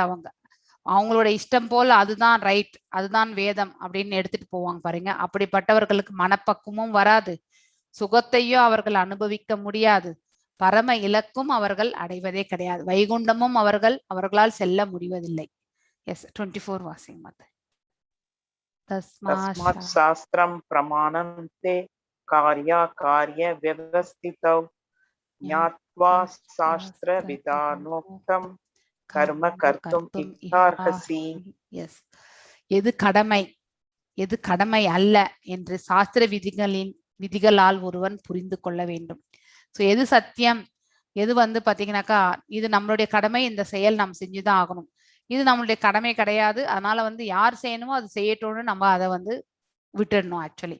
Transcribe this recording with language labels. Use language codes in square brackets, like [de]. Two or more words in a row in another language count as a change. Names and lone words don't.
[ta] அவங்களோட இஷ்டம் போல அதுதான் ரைட், அதுதான் வேதம் அப்படின்னு எடுத்துட்டு போவாங்க பாருங்க. அப்படிப்பட்டவர்களுக்கு மனப்பக்குவமும் வராது, சுகத்தையும் அவர்கள் அனுபவிக்க முடியாது, பரம இலக்கும் அவர்கள் அடைவதே கிடையாது, வைகுண்டமும் அவர்களால் செல்ல முடிவதில்லை. எஸ், 24 வாசிங் மத்த. [sa] तस्मात् शास्त्रं प्रमाणं ते कार्याकार्य व्यवस्थितौ ज्ञात्वा शास्त्रविधानोक्तं कर्म कर्तुम् इच्छार्हसि. [ta] எஸ், எது கடமை எது கடமை அல்ல என்று சாஸ்திர விதிகளால் ஒருவன் புரிந்து கொள்ள வேண்டும். ஸோ எது சத்தியம், எது வந்து பாத்தீங்கன்னாக்கா இது நம்மளுடைய கடமை, இந்த செயல் நாம் செஞ்சுதான் ஆகணும், இது நம்மளுடைய கடமை கிடையாது, அதனால வந்து யார் செய்யணுமோ அது செய்யட்டும்னு நம்ம அதை வந்து விட்டுடணும் ஆக்சுவலி.